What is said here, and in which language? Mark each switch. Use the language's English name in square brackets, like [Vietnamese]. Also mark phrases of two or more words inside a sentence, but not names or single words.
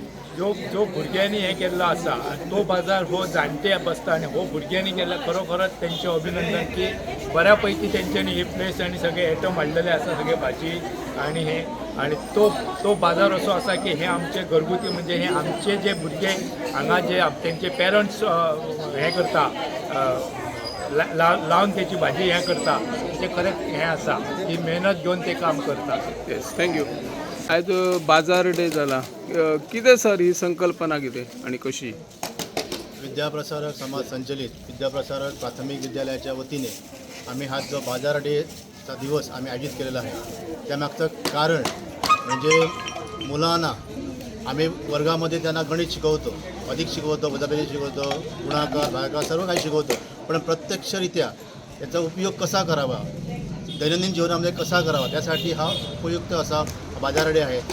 [Konkani] म्हणजे जो भुरग्यांनी हे केल्लो आसा आनी तो बाजार हो जाणटे बसता आनी हो भुरग्यांनी केला खरोखरच तेंचे अभिनंदन की बऱ्या पैकी तेंच्यांनी ही प्लेस आनी सगळे आयटम हाडलेले आसा सगळे भाजी आनी हे आनी तो बाजार असो आसा की हे आमचे घरगुती म्हणजे हे आमचे जे भुरगे हांगा जे तेंचे पेरंट्स हे करता लावन त्याची भाजी हे करता ते खरें हे आसा ही मेहनत घेवन ते काम करता. [English] yes thank you. [Konkani] आयज बाजार डे जाला कितें सर ही संकल्पना कितें आणि कशी? [Marathi] विद्याप्रसारक समाज संचलित विद्याप्रसारक प्राथमिक विद्यालयाच्या वतीने आम्ही हा जो बाजार डेचा दिवस आम्ही आयोजित केलेला आहे त्यामागचं कारण म्हणजे मुलांना आम्ही वर्गामध्ये त्यांना गणित शिकवतो, अधिक शिकवतो, वजाबाकी शिकवतो, गुणाकार भागाकार सर्व काही शिकवतो, पण प्रत्यक्षरित्या याचा उपयोग कसा करावा, दैनंदिन जीवनामध्ये कसा करावा त्यासाठी हा उपयुक्त असा बाजार डे आहे.